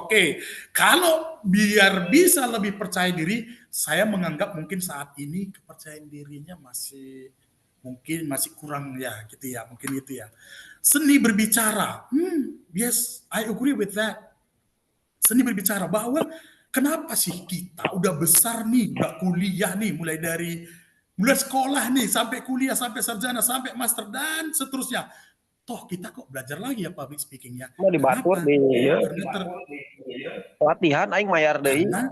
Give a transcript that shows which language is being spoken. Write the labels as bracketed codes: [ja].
[id] Oke, kalau biar bisa lebih percaya diri, saya menganggap mungkin saat ini kepercayaan dirinya masih kurang ya, gitu ya, mungkin gitu ya. Seni berbicara, [en] yes, I agree with that. [id] Seni berbicara bahwa kenapa sih kita udah besar nih, udah kuliah nih, mulai sekolah nih, sampai kuliah, sampai sarjana, sampai master, dan seterusnya. Toh kita kok belajar lagi ya public speaking-nya. [su] Mau dibatur di latihan aing mayar deui.